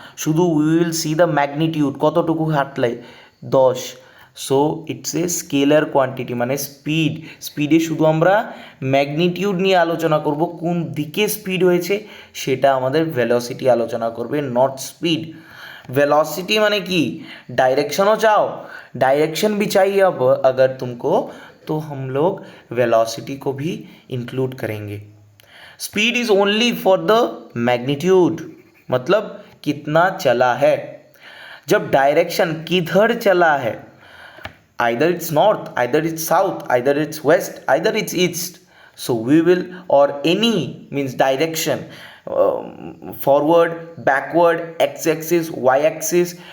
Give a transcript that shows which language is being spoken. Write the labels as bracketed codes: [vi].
[en] শুধু we will see the magnitude, [bn] কতটুকু হাঁটলে, [en] 10। So it's a scalar quantity, [bn] মানে স্পিডে শুধু আমরা ম্যাগনিটিউড নিয়ে আলোচনা করব, কোন দিকে স্পিড হয়েছে সেটা আমাদের ভেলোসিটি আলোচনা করবে, [en] Not speed. [hi] वेलोसिटी माने कि डायरेक्शन हो चाहो, डायरेक्शन भी चाहिए अब अगर तुमको, तो हम लोग वेलोसिटी को भी इंक्लूड करेंगे। [en] speed is only for the magnitude, [hi] मतलब कितना चला है। जब डायरेक्शन किधर चला है, [en] either it's north, either it's south, either it's west, either it's east, so we will, or any means direction, forward, backward, x-axis, y-axis.